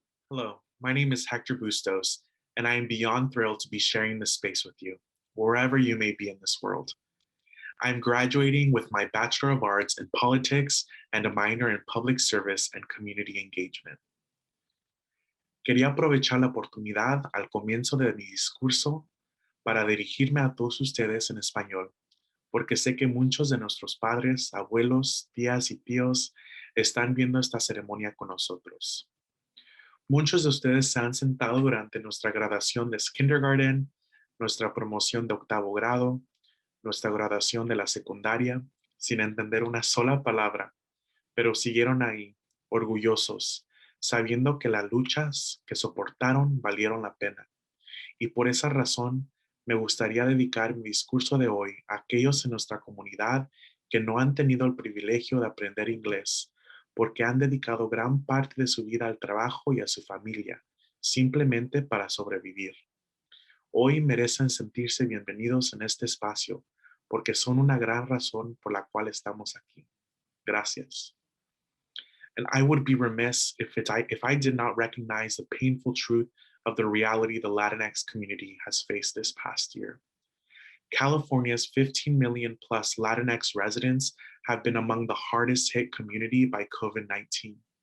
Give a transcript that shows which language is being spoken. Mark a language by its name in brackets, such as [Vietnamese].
[English] Hello, my name is Hector Bustos, and I am beyond thrilled to be sharing this space with you, wherever you may be in this world. I am graduating with my Bachelor of Arts in Politics and a minor in Public Service and Community Engagement. [Spanish] Quería aprovechar la oportunidad al comienzo de mi discurso para dirigirme a todos ustedes en español, porque sé que muchos de nuestros padres, abuelos, tías y tíos están viendo esta ceremonia con nosotros. Muchos de ustedes se han sentado durante nuestra graduación de kindergarten, nuestra promoción de octavo grado, nuestra graduación de la secundaria, sin entender una sola palabra, pero siguieron ahí, orgullosos, sabiendo que las luchas que soportaron valieron la pena. Y por esa razón, me gustaría dedicar mi discurso de hoy a aquellos en nuestra comunidad que no han tenido el privilegio de aprender inglés, porque han dedicado gran parte de su vida al trabajo y a su familia, simplemente para sobrevivir. Hoy merecen sentirse bienvenidos en este espacio, porque son una gran razón por la cual estamos aquí. Gracias. [English] And I would be remiss if I did not recognize the painful truth of the reality the Latinx community has faced this past year. California's 15 million plus Latinx residents have been among the hardest hit community by COVID-19.